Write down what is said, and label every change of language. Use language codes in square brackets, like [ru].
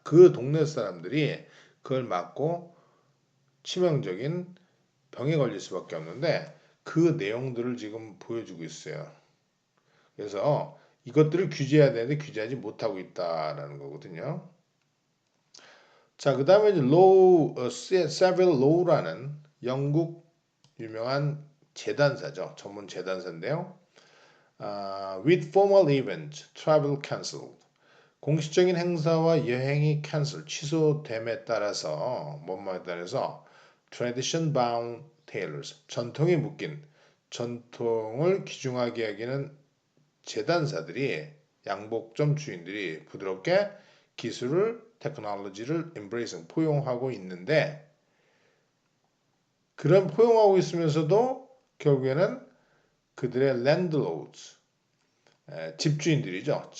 [ko] 그 동네 사람들이 그걸 맞고 치명적인 병에 걸릴 수밖에 없는데 그 내용들을 지금 보여주고 있어요. 그래서 이것들을 규제해야 되는데 규제하지 못하고 있다라는 거거든요. 자, 그 다음에 이제 세빌 로우라는 영국 유명한 재단사죠. 전문 재단사인데요. [en] With formal event, travel cancelled. [ko] 공식적인 행사와 여행이 cancel, 취소됨에 따라서 뭐뭐에 따라서 [en] tradition bound tailors, [ko] 전통에 묶인 전통을 귀중하게 여기는 재단사들이 양복점 주인들이 부드럽게 기술을 테크놀로지를 embracing 포용하고 있는데 그런 포용하고 있으면서도 결국에는 그들의 랜드로드스 집주인들이죠.